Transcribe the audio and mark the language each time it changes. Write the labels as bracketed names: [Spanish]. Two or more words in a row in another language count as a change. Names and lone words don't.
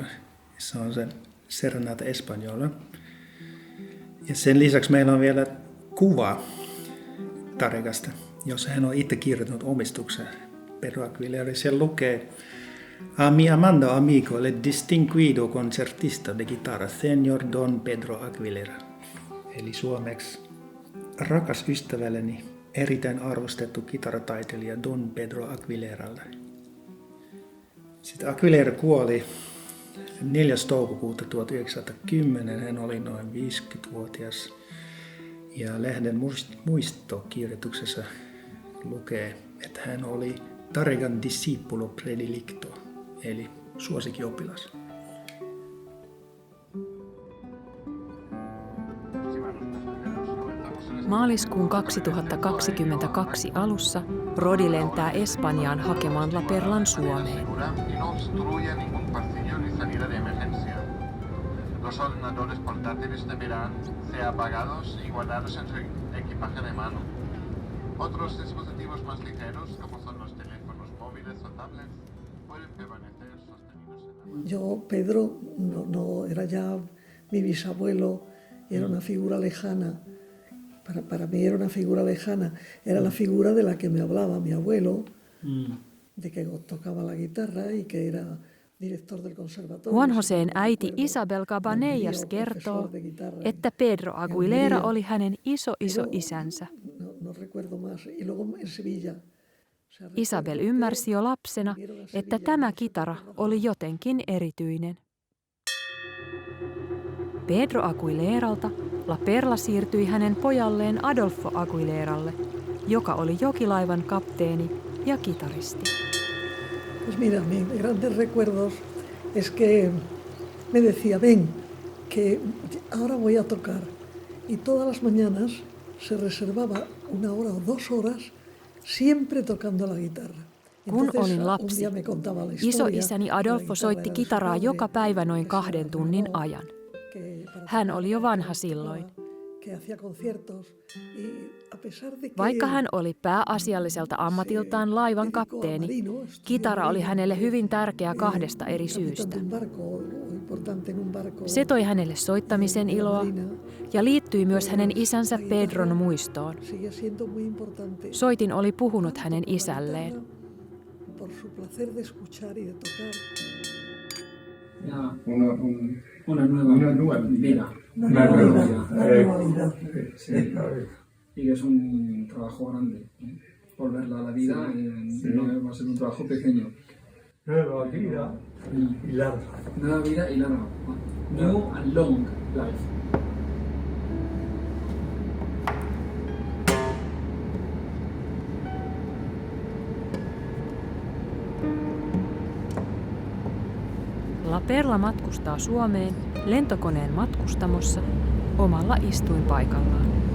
[Finnish] Se on sen Serenata Española. Ja sen lisäksi meillä on vielä kuva Tarregasta, jossa hän on itse kirjoittanut omistuksen Pedro Aguilera. Siellä lukee: [Spanish] A mi amado amigo, el distinguido concertista de guitarra, señor Don Pedro Aguilera. [Finnish] Eli suomeksi: rakas ystävälleni, erittäin arvostettu kitarataiteilija Don Pedro Aguileralle. Sitten Aguilera kuoli 4. toukokuuta 1910. Hän oli noin 50-vuotias. Ja lehden muistokirjoituksessa lukee, että hän oli Tarregan [Spanish] discipulo predilecto, [Finnish] eli suosikkioppilas. Maaliskuun 2022 alussa Rodi lentää Espanjaan hakemaan La Perlan Suomeen. [Spanish] Los ordenadores portátiles deberán ser apagados y guardados en su equipaje de mano. Otros dispositivos más ligeros, como son los teléfonos móviles o tablets, pueden permanecer sostenidos en la... Yo, Pedro, no era ya mi bisabuelo, era una figura lejana. Para mí era una figura lejana. Era la figura de la que me hablaba mi abuelo, de que tocaba la guitarra y que era director del conservatorio. [Finnish] Juan Josén äiti Isabel Cabanellas kertoo, että Pedro Aguilera oli hänen iso-isänsä. [Spanish] No recuerdo más. Y luego en Sevilla. [Finnish] Isabel ymmärsi jo lapsena, että tämä kitara oli jotenkin erityinen. Pedro Aguileralta La Perla siirtyi hänen pojalleen Adolfo Aguileralle, joka oli jokilaivan kapteeni ja kitaristi. [Spanish] Pues mira, mis grandes recuerdos es que me decía, ven, que ahora voy a tocar. Y todas las mañanas se reservaba 1 hora o 2 horas siempre tocando la guitarra. [Finnish] Kun olin lapsi, isoisäni Adolfo soitti kitaraa joka päivä noin 2 tunnin ajan. Hän oli jo vanha silloin. Vaikka hän oli pääasialliselta ammatiltaan laivan kapteeni, kitara oli hänelle hyvin tärkeä 2 eri syystä. Se toi hänelle soittamisen iloa ja liittyi myös hänen isänsä Pedron muistoon. Soitin oli puhunut hänen isälleen. [Spanish] Una nueva vida. Una nueva vida. Sí. Y que es un trabajo grande. Volverla a la vida no va a ser un trabajo pequeño. Nueva vida y larga. Nueva vida y larga. [English] New and long life. [Finnish] La Perla matkustaa Suomeen lentokoneen matkustamossa omalla istuinpaikallaan.